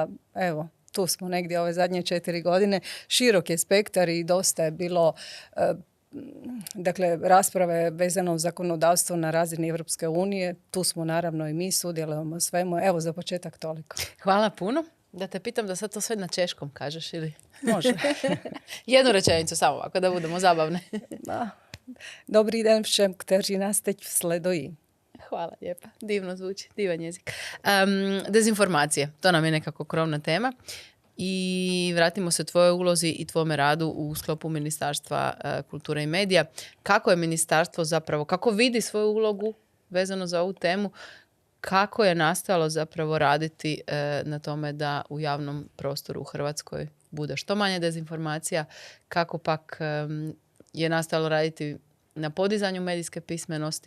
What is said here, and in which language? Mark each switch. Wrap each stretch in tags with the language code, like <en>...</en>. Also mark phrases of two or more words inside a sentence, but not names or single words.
<hr>Evo, tu smo negdje ove zadnje 4 godine. Širok je spektar i dosta je bilo rasprave vezano uz zakonodavstvo na razini Europske unije. Tu smo naravno i mi, sudjelujemo svemu. Evo, za početak toliko. Hvala puno. Da te pitam da sad to sve na češkom kažeš ili? Može. Jednu rečenicu samo ovako, da budemo zabavne.</hr> <cs>Dobrý den všem, kteří nás teď sledují.</cs> <hr>Hvala lijepa. Divno zvuči, divan jezik. Dezinformacije, to nam je nekako krovna tema. I vratimo se tvojoj ulozi i tvome radu u sklopu Ministarstva kulture i medija. Kako je ministarstvo zapravo, kako vidi svoju ulogu vezano za ovu temu, kako je nastojalo zapravo raditi na tome da u javnom prostoru u Hrvatskoj bude što manje dezinformacija, kako pak je nastojalo raditi na podizanju medijske pismenosti?</hr>